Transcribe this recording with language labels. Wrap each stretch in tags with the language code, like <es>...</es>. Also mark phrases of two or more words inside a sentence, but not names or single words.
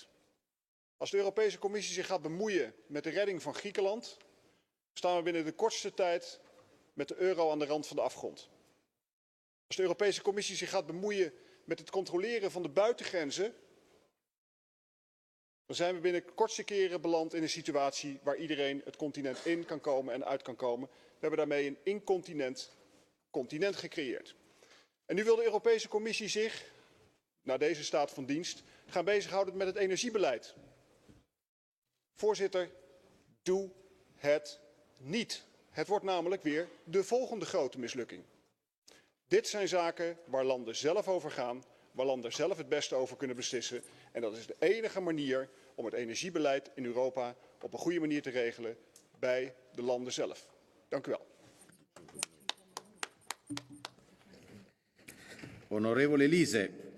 <nl>Als de Europese Commissie zich gaat bemoeien met de redding van Griekenland, staan we binnen de kortste tijd met de euro aan de rand van de afgrond. Als de Europese Commissie zich gaat bemoeien met het controleren van de buitengrenzen, dan zijn we binnen de kortste keren beland in een situatie waar iedereen het continent in kan komen en uit kan komen. We hebben daarmee een incontinent continent gecreëerd. En nu wil de Europese Commissie zich, na deze staat van dienst, gaan bezighouden met het energiebeleid. Voorzitter, doe het niet. Het wordt namelijk weer de volgende grote mislukking. Dit zijn zaken waar landen zelf over gaan, waar landen zelf het beste over kunnen beslissen. En dat is de enige manier om het energiebeleid in Europa op een goede manier te regelen bij de landen zelf. Dank u wel.</nl> <it>Onorevole Liese.</it>